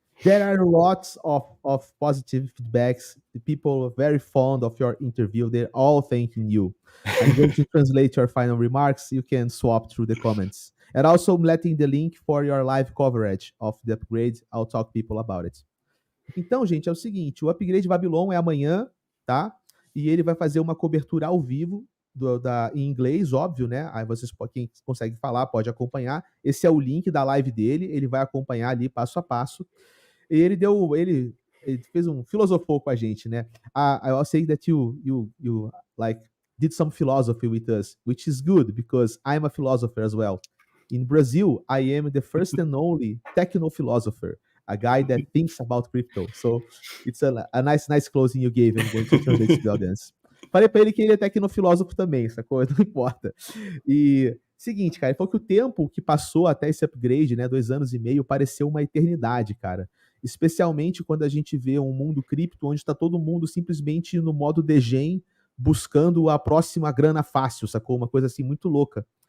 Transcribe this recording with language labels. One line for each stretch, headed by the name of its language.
English: There are lots of positive feedbacks. The people are very fond of your interview. They're all thanking you. I'm going to translate your final remarks. You can swap through the comments. And also, I'm letting the link for your live coverage of the upgrade. I'll talk to people about it.
Portuguese: Então, gente, é o seguinte, o upgrade Babylon é amanhã, tá? E ele vai fazer uma cobertura ao vivo em inglês, óbvio, né? Aí quem consegue falar pode acompanhar. Esse é o link da live dele, ele vai acompanhar ali passo a passo. E ele fez filosofou com a gente, né?
English: I say that you like did some philosophy with us, which is good because I'm a philosopher as well. In Brazil, I am the first and only techno philosopher, a guy that thinks about crypto. So it's a nice closing you gave. I'm going to translate to the audience.
Portuguese: Falei pra ele que ele é tecnofilósofo também, sacou? Não importa. E seguinte, cara, ele falou que o tempo que passou até esse upgrade, né, 2 anos e meio, pareceu uma eternidade, cara. Especialmente quando a gente vê um mundo cripto onde está todo mundo simplesmente no modo degen, buscando a próxima grana fácil, sacou? Uma coisa assim muito louca.